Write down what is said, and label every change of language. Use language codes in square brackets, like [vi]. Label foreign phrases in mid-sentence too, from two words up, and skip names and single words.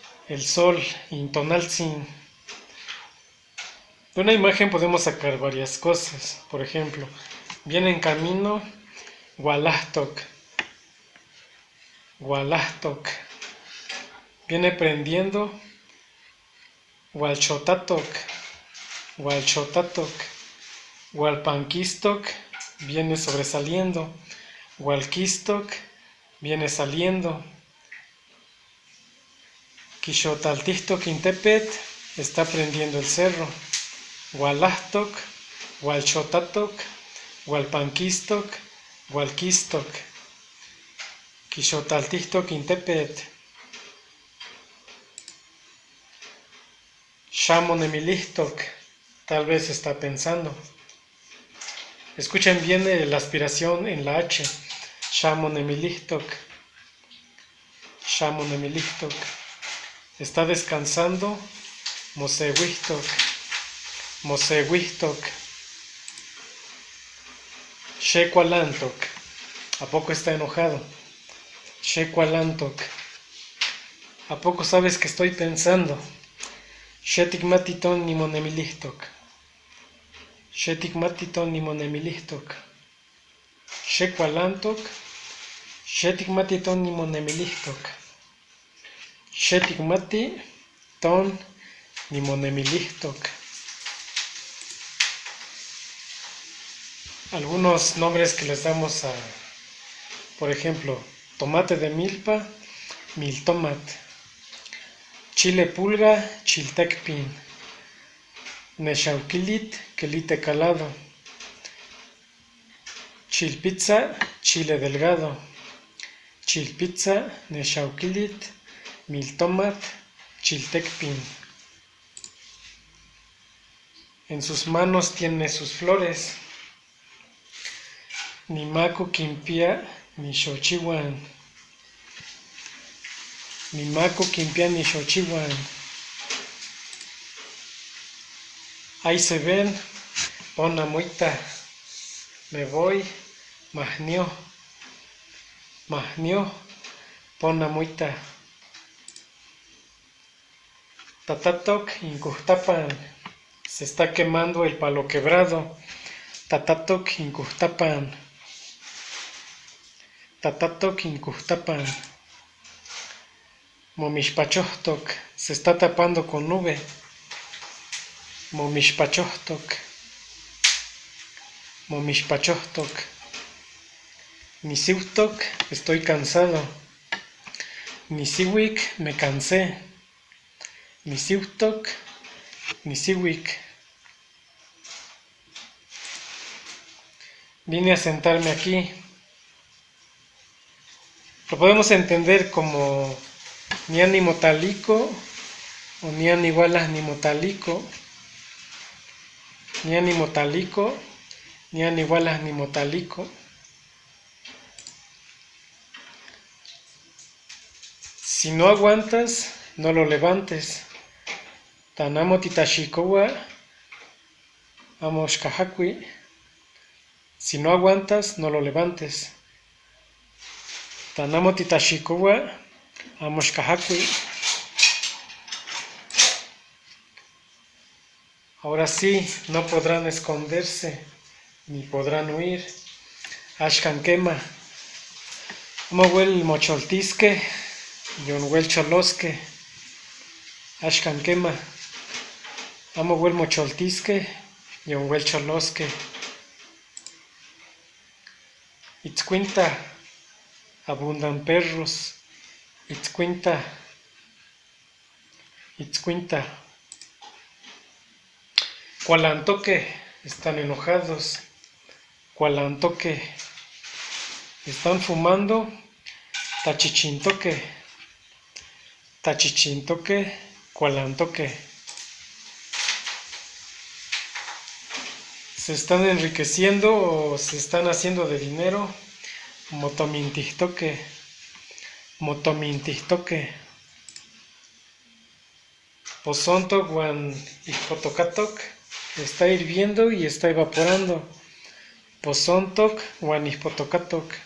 [es] el sol, Intonaltzin. De una imagen podemos sacar varias cosas. Por ejemplo, viene en camino, Gualahtoc. Gualahtoc. Viene prendiendo, [nah] Hualchotatoc. Hualchotatoc. Hualpanquistoc [es] viene sobresaliendo. Hualquistoc viene saliendo. [nah] Quixotaltistoc Intepet [es] está prendiendo el cerro. [nah] Hualahtoc, Hualchotatoc, Hualpanquistoc, Hualquistoc. Quixotaltistoc Intepet. Xamonemilistoc, [es] tal vez está pensando. Escuchen bien la aspiración en la H. [nah] Xamonemilistoc. Xamonemilistoc. [es] Está descansando. [nah] Mosehuistoc. Mosehuistoc. Xecualantoc. [es] ¿A poco está enojado? Xecualantoc. ¿A poco sabes que estoy pensando? [nah] Xeticmatiton nimonemilistoc. Xeticmatiton nimonemilistoc. Xecualantoc. Xeticmatiton nimonemilistoc. Xeticmatiton nimonemilistoc. [es] Algunos nombres que les damos a, por ejemplo, tomate de milpa, [nah] miltomat. [es] Chile pulga, chiltecpin. Nexauquilit, quelite calado. Chilpizza, chile delgado. [nah] Chilpizza, nexauquilit, miltomat, chiltecpin. [es] En sus manos tiene sus flores. [nah] Nimaco quimpia, nixochihuan. Nimaco quimpia, nixochihuan. [es] Ahí se ven, [nah] pona muita, [es] me voy, [nah] mahnio, pona muita. Tatatoc incuhtapan, [es] se está quemando el palo quebrado. [nah] Tatatoc incuhtapan. Tatatoc incuhtapan. Momixpachohtoc, [es] se está tapando con nube. [nah] Momixpachohtoc. Momixpachohtoc. Nisiuhtoc, [es] estoy cansado. Nisihuic, me cansé. [nah] Nisiuhtoc, nisihuic. [es] Vine a sentarme aquí. Lo podemos entender como nianimotalico o [nah] nianigualas nimotalico. Nianimotalico, nianigualas nimotalico. [es] Si no aguantas, no lo levantes. [nah] Tanamo titashikowa, amoshkahakui. [es] Si no aguantas, no lo levantes. [nah] Tanamo titashikowa, amoshkahakui. [es] Ahora sí, no podrán esconderse, ni podrán huir. [nah] Ashkan quema. Amohuel mocholtisque, yonhuel cholosque. Ashkan quema. Amohuel mocholtisque, yonhuel cholosque. [es] Itzcuinta, abundan perros. [nah] Itzcuinta. Itzcuinta. Cualantoque, [es] están enojados. Cualantoque, están fumando. [nah] Tachichintoque. Tachichintoque, cualantoque. [es] Se están enriqueciendo o se están haciendo de dinero. [nah] Motomintihtoque. Motomintihtoque. Pozontoc guan ihpotocatoc. [es] Está hirviendo y está evaporando. [nah] Pozontoc guan ihpotocatoc.